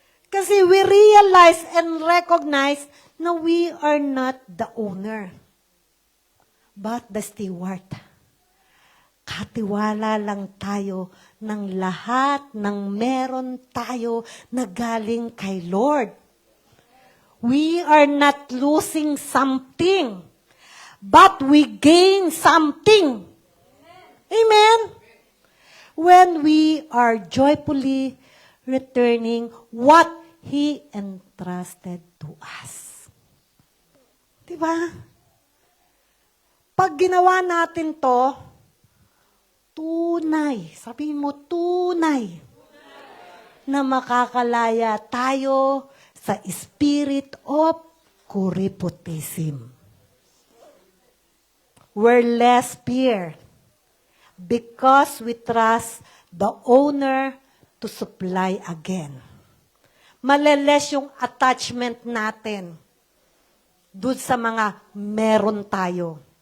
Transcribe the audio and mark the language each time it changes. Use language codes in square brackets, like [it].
[en] Kasi we realize and recognize na we are not the owner, but the steward. [tl] Katiwala lang tayo ng lahat ng meron tayo na galing kay Lord. [en] We are not losing something, but we gain something. Amen? When we are joyfully returning what He entrusted to us. [tl] Diba? Pag ginawa natin to, tunay, sabihin mo, tunay, na makakalaya tayo sa spirit of kuripotism. [en] We're less fear because we trust the owner to supply again. [tl] Maleles yung attachment natin doon sa mga meron tayo.